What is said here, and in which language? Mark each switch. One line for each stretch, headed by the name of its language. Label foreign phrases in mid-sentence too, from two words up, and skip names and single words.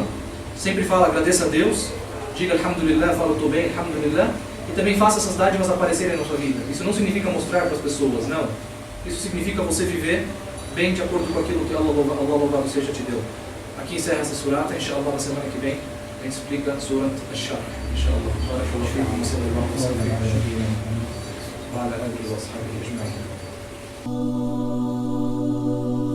Portuguese: Sempre fala: agradeça a Deus, diga Alhamdulillah, fala: estou bem, Alhamdulillah, e também faça essas dádivas aparecerem na sua vida. Isso não significa mostrar para as pessoas, não. Isso significa você viver bem de acordo com aquilo que Allah louvado seja te deu. Aqui encerra essa surata, inshallah na semana que vem a gente explica a surat Ash-Sharh, inshallah.
Arabic: بارك الله فيكم، صلى الله عليه وسلم، وعلى آله وصحبه أجمعين.